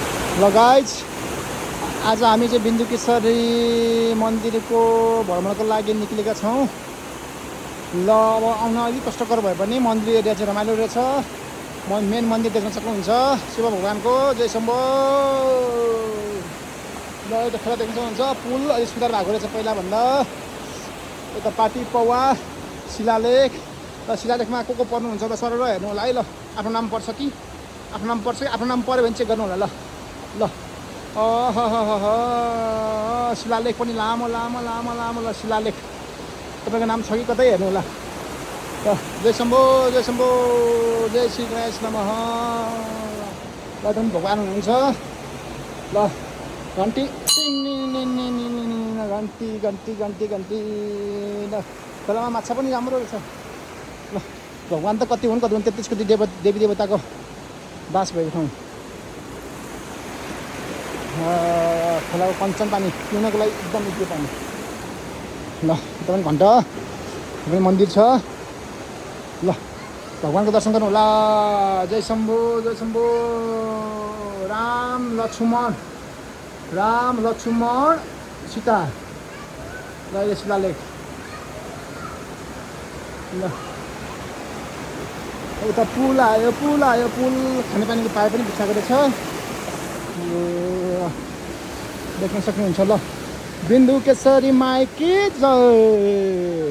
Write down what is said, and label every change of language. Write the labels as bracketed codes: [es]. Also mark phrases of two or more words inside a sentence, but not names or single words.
[ne] ल गाइज आज हामी चाहिँ बिन्दुकेश्वरी मन्दिरको भ्रमणको लागि निक्लेका छौँ। ल अब आउन अलिक कष्टकर भए पनि मन्दिर एरिया चाहिँ रमाइलो रहेछ। मेन मन्दिर देख्न सक्नुहुन्छ शिव भगवानको जय शम्भो। ल यो खेला देख्न सक्नुहुन्छ पुल अलिक सुधार भएको रहेछ पहिलाभन्दा। यता पाटी पौवा शिलालेख र शिलालेखमा को पर्नुहुन्छ ल सरर हेर्नु होला है। ल आफ्नो नाम पर्छ कि आफ्नो नाम पर्छ कि आफ्नो नाम पऱ्यो भने चेक गर्नु होला। ल शिलालेख पनि लामो लामो लामो लामो ल शिलालेख तपाईँको नाम छ कि कतै हेर्नु होला। ल जय शम्भो जय शम्भो जय श्री गणेश नमः। ल एकदम भगवान् हुनुहुन्छ। ल घन्टी घन्टी घन्टी घन्टी घन्टी ल खोलामा माछा पनि राम्रो रहेछ। ल भगवान् त कति हुन् 33 देवी देवताको बास भएको ठाउँ। खोलाको कञ्चन पानी पिउनको लागि एकदम मिठो पानी। ल यता पनि घन्टा पनि मन्दिर छ। ल भगवानको दर्शन गर्नु होला। जय शम्भो जय शम्भो। राम लक्ष्मण सीता। ल यो शिलालेख। ल उता पुल आयो पुल खानेपानीको पाइप पनि बिछाएको रहेछ। देख्न सक्नुहुन्छ। ल बिन्दुकेश्वरी माइकी जय।